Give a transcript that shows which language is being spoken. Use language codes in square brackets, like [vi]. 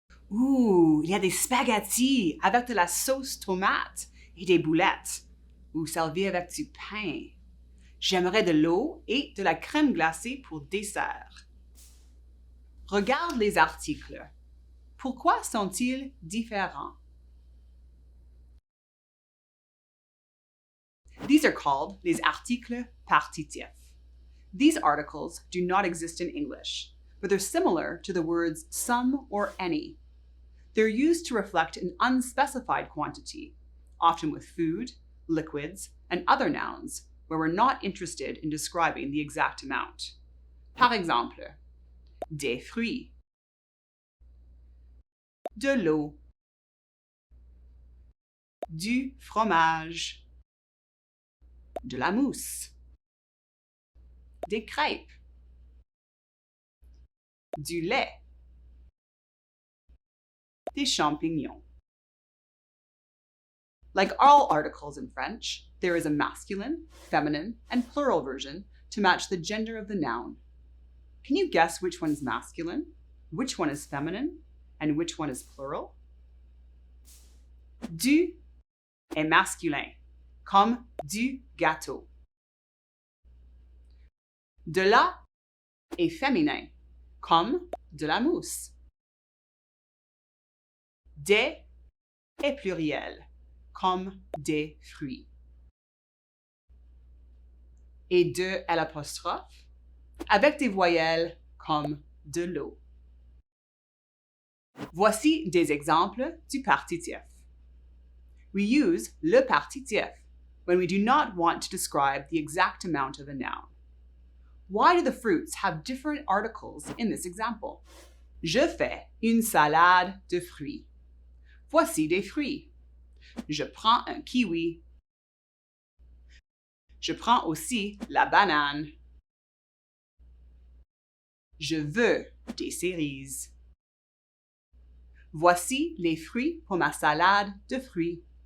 [fr] Ouh, il y a des spaghettis avec de la sauce tomate et des boulettes, ou servis avec du pain. J'aimerais de l'eau et de la crème glacée pour dessert. Regarde les articles. Pourquoi sont-ils différents? [en] These are called [fr] les articles partitifs. [en] These articles do not exist in English, but they're similar to the words some or any. They're used to reflect an unspecified quantity, often with food, liquids, and other nouns, where we're not interested in describing the exact amount. [fr] Par exemple, des fruits, de l'eau, du fromage, de la mousse, des crêpes, du lait, des champignons. [en] Like all articles in French, there is a masculine, feminine, and plural version to match the gender of the noun. Can you guess which one is masculine, which one is feminine, and which one is plural? [fr] Du est masculin, comme du gâteau. De la est féminin, comme de la mousse. Des est pluriel, comme des fruits. Et de à l'apostrophe, avec des voyelles comme de l'eau. Voici des exemples du partitif. [en] We use le partitif when we do not want to describe the exact amount of a noun. Why do the fruits have different articles in this example? [fr] Je fais une salade de fruits. Voici des fruits. Je prends un kiwi. Je prends aussi la banane. Je veux des cerises. Voici les fruits pour ma salade de fruits.